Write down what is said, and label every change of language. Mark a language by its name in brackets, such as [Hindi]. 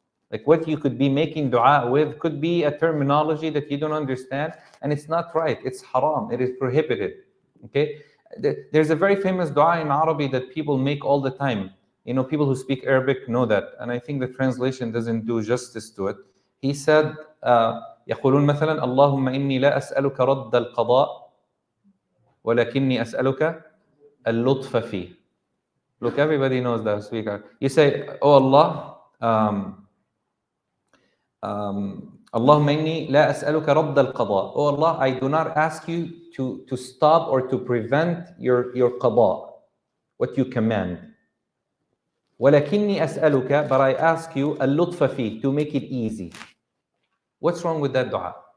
[English] Like what you could be making dua with could be a terminology that you don't understand, and it's not right. It's haram. It is prohibited. Okay? There's a very famous dua in Arabic that people make all the time. You know, people who speak Arabic know that, and I think the translation doesn't do justice to it. He said, [Arabic] يقولون مثلا اللهم إني لا أسألك رد القضاء ولكني أسألك اللطف فيه. [English] Look, everybody knows that speaker. You say, oh Allah, [Arabic] اللهم إني لا أسألك رد القضاء. [English] Oh Allah, I do not ask you to stop or to prevent your qada, what you command. [Arabic] ولكني أسألك, [English] but I ask you [Arabic] اللطف فيه, [English] to make it easy. What's wrong with that dua?